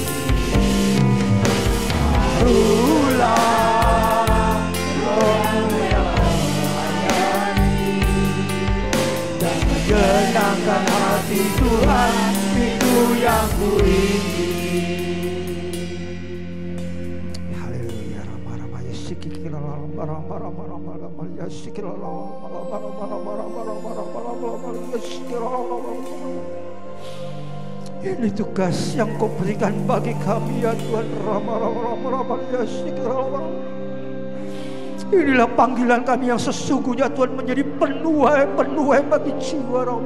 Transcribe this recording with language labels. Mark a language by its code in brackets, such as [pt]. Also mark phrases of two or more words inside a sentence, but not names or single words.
[id] Taruhlah roh yang melayani dan menyenangkan hati Tuhan, itu yang ku ingin. Haleluya. Rama-rama yasikikila rama-rama yasikila ini tugas yang kau berikan bagi kami ya Tuhan. Inilah panggilan kami yang sesungguhnya Tuhan, menjadi penuai bagi jiwa.